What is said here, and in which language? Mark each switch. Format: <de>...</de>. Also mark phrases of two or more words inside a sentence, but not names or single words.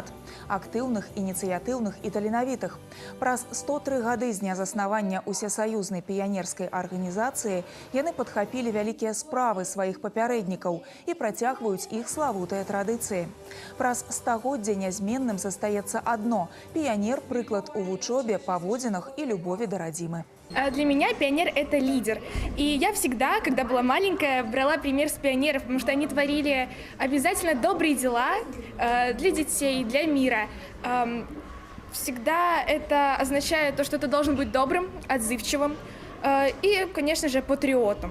<be>Актыўных, ініцыятыўных і таленавітых. Праз 103 гады з дня заснавання усесаюзнай піянерскай арганізацыі яны падхапілі вялікія справы сваіх папярэднікаў і працягваюць іх славутыя традыцыі. Праз стагоддзе нязменным застаецца адно – піянер – прыклад у вучобе, паводзінах і любові да радзімы.</be> <ru>Для меня пионер – это лидер. И я всегда, когда была маленькая, брала пример с пионеров, потому что они творили обязательно добрые дела для детей, для мира. Всегда это означает то, что ты должен быть добрым, отзывчивым и, конечно же, патриотом.</ru>